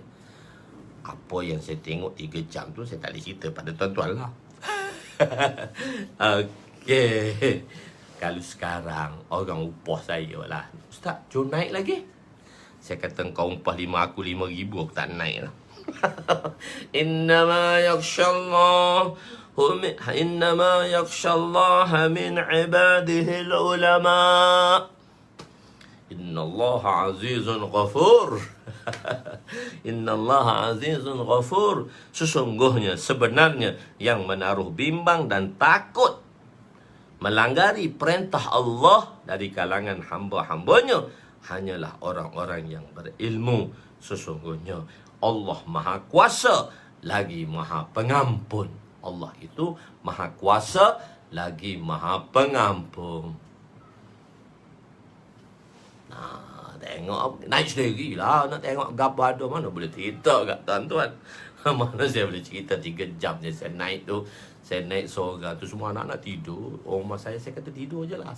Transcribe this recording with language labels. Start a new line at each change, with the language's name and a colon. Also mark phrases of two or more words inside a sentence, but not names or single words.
Malay: Apa yang saya tengok 3 jam tu saya tak boleh cerita pada tuan-tuan lah. Okey. Kalau sekarang orang upah saya lah, Ustaz, jom naik lagi. Saya kata kau upah 5 aku 5,000, aku tak naik lah.
Arabic: إنما يخشى الله من عباده العلماء. إن الله عزيز غفور. إن الله عزيز غفور.
Malay: Sesungguhnya, sebenarnya yang menaruh bimbang dan takut melanggari perintah Allah dari kalangan hamba-hambanya hanyalah orang-orang yang berilmu. Sesungguhnya Allah Maha Kuasa lagi Maha Pengampun. Allah itu Maha Kuasa lagi Maha Pengampun. Nah, tengok naik sendiri lah. Nak tengok gambar ada mana boleh cerita kat tuan-tuan. Mana saya boleh cerita 3 jam je saya naik tu. Saya naik seorang tu, semua anak-anak tidur. Rumah saya kata tidur je lah.